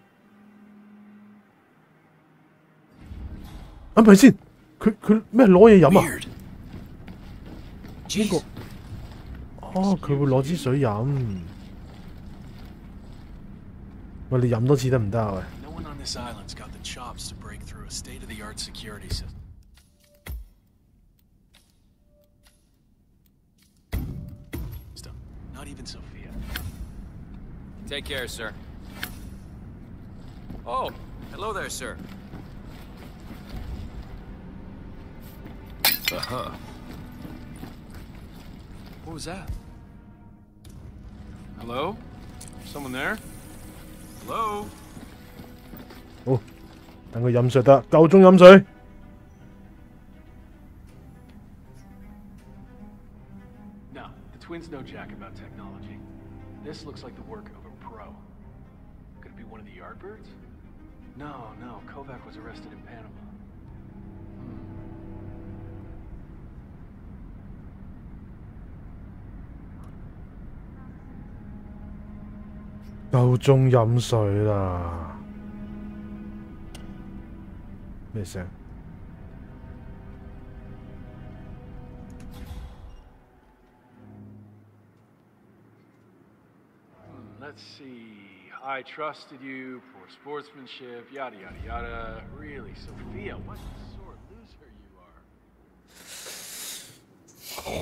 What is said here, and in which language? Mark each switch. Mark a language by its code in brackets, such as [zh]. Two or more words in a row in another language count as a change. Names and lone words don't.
[yue] 啊，咪先，佢咩攞嘢飲啊？呢個哦，佢會攞支水飲。喂，你飲多次得唔得啊？喂 [en] No one on this island's got the chops to break through a state-of-the-art security system. Not even Sophia. Take care, sir. Oh, hello there, sir. What was that? Hello? Someone there? Hello? [yue] 好，等佢飲水得，夠鐘飲水。 [en] No, the twins know jack about technology. This looks like the work of a pro. Could it be one of the Yardbirds? No, Kovac was arrested in Panama. [yue] 夠鐘飲水啦！咩聲？ [en] Let's see. I trusted you for sportsmanship, yada yada yada. Really, Sophia, what a sore loser you are.